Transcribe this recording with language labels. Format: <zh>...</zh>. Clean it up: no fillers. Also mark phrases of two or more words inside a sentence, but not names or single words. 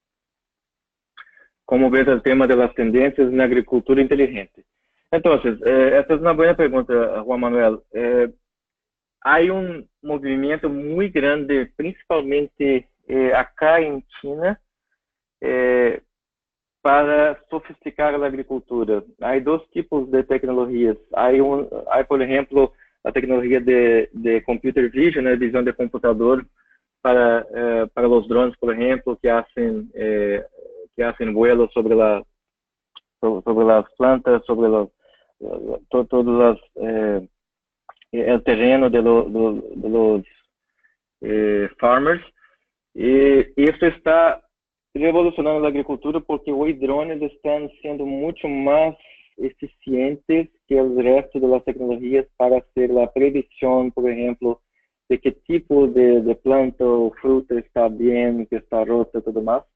<es>Como ves el tema de las tendencias en agricultura inteligente? Entonces, esta es una buena pregunta, Juan Manuel. Hay un movimiento muy grande, principalmente acá en China, para sofisticar a agricultura.</es> <pt>Há dois tipos de tecnologias. Há, por exemplo, a tecnologia de</pt> <en>computer vision,</en> <pt>né, visão de computador para os drones, por exemplo,</pt> <es>que hacen vuelos sobre</es> <pt>as plantas,</pt> <es>sobre todos</es> <pt>o terreno</pt> <es>de los farmers.</es> <pt>E isso está revolucionando a agricultura porque os drones estão sendo muito mais eficientes que o resto das tecnologias para fazer a previsão, por exemplo, de que tipo de planta ou fruta está bem, que está rota e tudo mais.</pt>